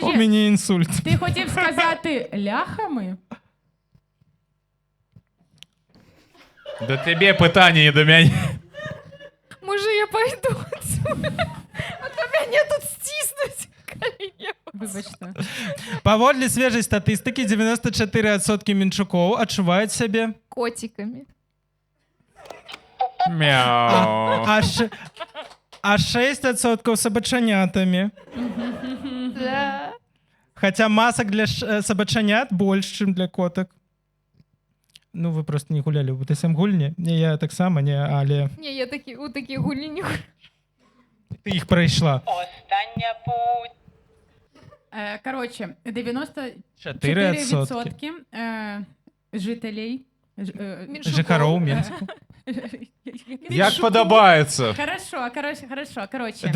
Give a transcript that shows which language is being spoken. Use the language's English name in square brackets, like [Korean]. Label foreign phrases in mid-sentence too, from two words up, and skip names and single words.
[Ukrainian] У мене інсульт. Ти хотів сказати ляхами? До тебе питання, не до мене. [Russian] Може, я пойду отсюда? [Ukrainian] А то мене тут стиснуть. Вибачте. [Belarusian] Паводле свежай статыстыкі, 94% менчукоў адчуваюць сябе. [Ukrainian] Котиками. Мяу. [Belarusian] А 6% сабачанятамі. Да. Хаця масак для сабачанят больш, чым для котак. Ну, вы просто не гулялі ў БТСМ гульні. Не, я таксама не, але... Не, я у такі гульні не гуляю. [Ukrainian] Ти їх пройшла. Остання путь. Коротше, 94% 4% [Russian] жителей... [Belarusian] жихароў Менску. [Ukrainian] Як подобається. Хорошо. Коротше,